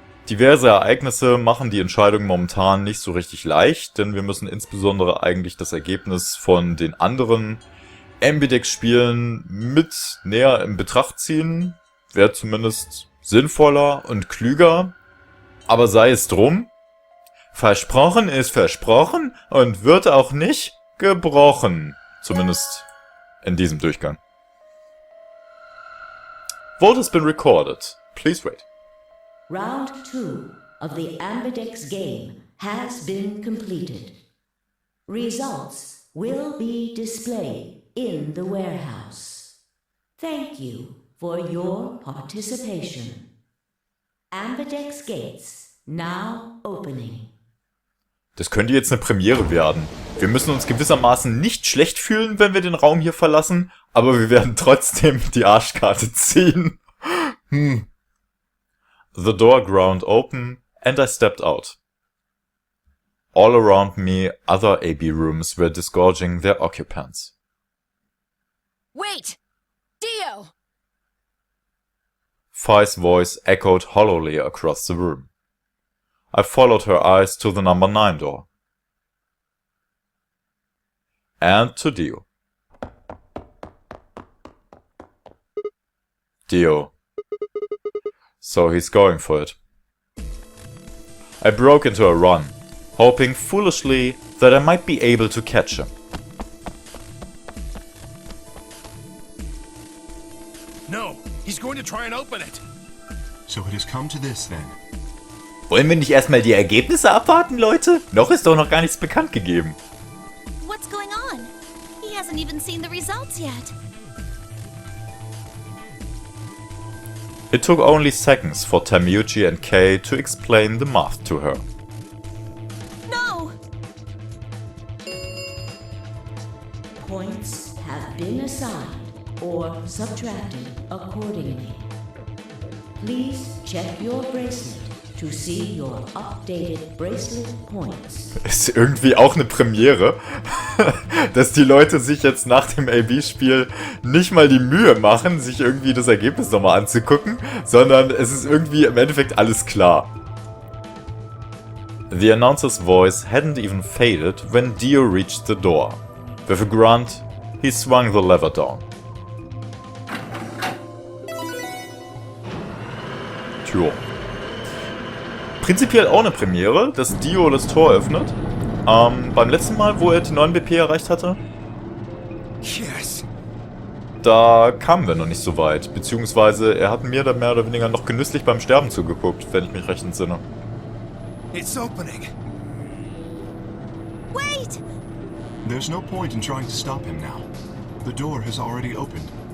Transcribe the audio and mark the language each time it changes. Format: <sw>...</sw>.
<de>Diverse Ereignisse machen die Entscheidung momentan nicht so richtig leicht, denn wir müssen insbesondere eigentlich das Ergebnis von den anderen Ambidex-Spielen mit näher in Betracht ziehen. Wäre zumindest sinnvoller und klüger, aber sei es drum. Versprochen ist versprochen und wird auch nicht gebrochen. Zumindest in diesem Durchgang.</de> <en>Vote has been recorded. Please wait. Round 2 of the Ambidex game has been completed. Results will be displayed in the warehouse. Thank you for your participation. Ambidex gates now opening.</en> <de>Das könnte jetzt eine Premiere werden. Wir müssen uns gewissermaßen nicht schlecht fühlen, wenn wir den Raum hier verlassen, aber wir werden trotzdem die Arschkarte ziehen.</de> <en>The door ground open and I stepped out. All around me, other AB rooms were disgorging their occupants. Wait! Dio! Fi's voice echoed hollowly across the room. I followed her eyes to the number 9 door. And to Dio. Dio. So he's going for it. I broke into a run, hoping foolishly that I might be able to catch him. No, he's going to try and open it. So it has come to this then.</en> <de>Wollen wir nicht erstmal die Ergebnisse abwarten, Leute? Noch ist doch noch gar nichts bekannt gegeben.</de> <en>What's going on? He hasn't even seen the results yet. It took only seconds for Tamuchi and Kay to explain the math to her. No! Points have been assigned or subtracted accordingly. Please check your bracelet to see your updated bracelet points.</en> <de>Ist irgendwie auch eine Premiere, dass die Leute sich jetzt nach dem AB-Spiel nicht mal die Mühe machen, sich irgendwie das Ergebnis nochmal anzugucken, sondern es ist irgendwie im Endeffekt alles klar.</de> <en>The announcer's voice hadn't even faded when Dio reached the door. With a grunt, he swung the lever down.</en> <de>Tja. Prinzipiell auch eine Premiere, dass Dio das Tor öffnet. Beim letzten Mal, wo er die 9 BP erreicht hatte,</de> <en>Yes.</en> <de>da kamen wir noch nicht so weit. Beziehungsweise er hat mir da mehr oder weniger noch genüsslich beim Sterben zugeguckt, wenn ich mich recht entsinne.</de> <en>It's opening. Wait! There's no point in trying to stop him now. The door has already opened.</en>